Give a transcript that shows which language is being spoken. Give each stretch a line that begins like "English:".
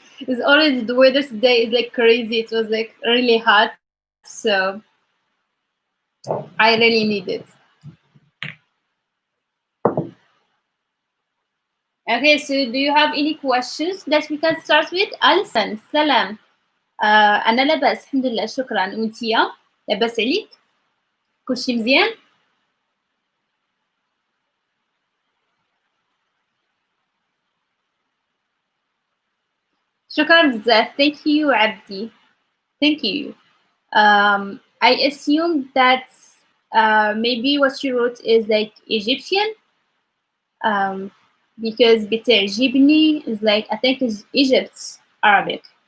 English: It's already the weather today is like crazy. It was like really hot, so I really need it. Okay, so do you have any questions that we can start with? Alison, salam.
Arabic: أنا لاباس الحمد لله شكرا. وانتيا لاباس عليك؟ كلشي مزيان؟ شكرا بزاف.
English: Thank you عبدي. Thank you. I assume that maybe what you wrote is like Egyptian. Because بتعجبني is like I think is Egypt's Arabic.